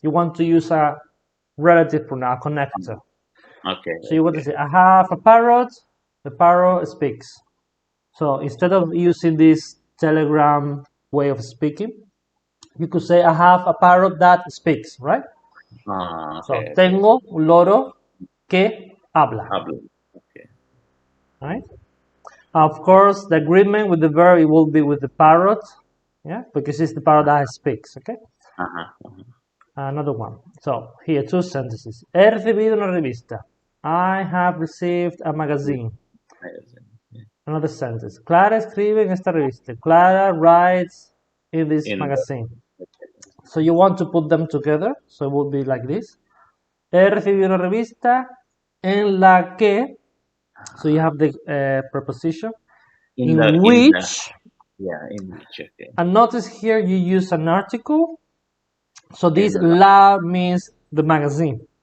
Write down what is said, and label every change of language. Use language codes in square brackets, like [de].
[en] You want to use a relative pronoun, connector. Okay. So you want to say, I have a parrot. The parrot speaks. So instead of using this telegram way of speaking, you could say, I have a parrot that speaks, right? [es] So tengo un loro que habla. [en] Okay. Right? Of course, the agreement with the verb it will be with the parrot, yeah, because it's the parrot that speaks, okay? Another one. So here, two sentences. [es] He recibido una revista. [en] I have received a magazine. Another sentence. [es] Clara escribe en esta revista. [en] Clara writes in this magazine. So you want to put them together. So it would be like this. [es] He recibido una revista en la que. [en] So you have the preposition in which. Okay. And notice here you use an article. So this la means the magazine.